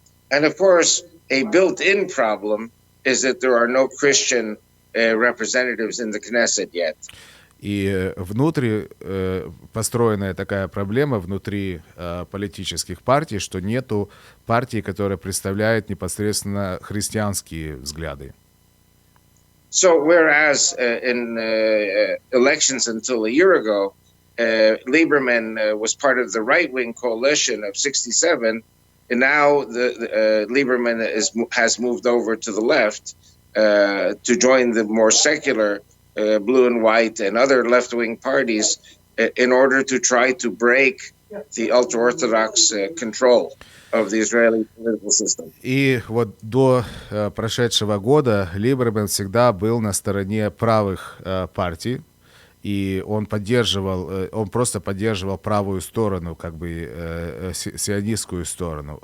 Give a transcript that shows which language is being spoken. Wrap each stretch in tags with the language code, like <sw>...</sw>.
<en>And of course, a built-in problem is that there are no Christian representatives in the Knesset yet.</en> <ru>И внутри построенная такая проблема внутри политических партий, что нету партии, которая представляет непосредственно христианские взгляды.</ru> <en>So whereas in elections until a year ago, Lieberman was part of the right-wing coalition of 67, and now Lieberman has moved over to the left to join the more secular Blue and White and other left-wing parties in order to try to break the ultra-Orthodox control of the Israeli political system.</en> <ru>И вот до прошедшего года Либерман всегда был на стороне правых партий, и он просто поддерживал правую сторону, как бы сионистскую сторону.</ru>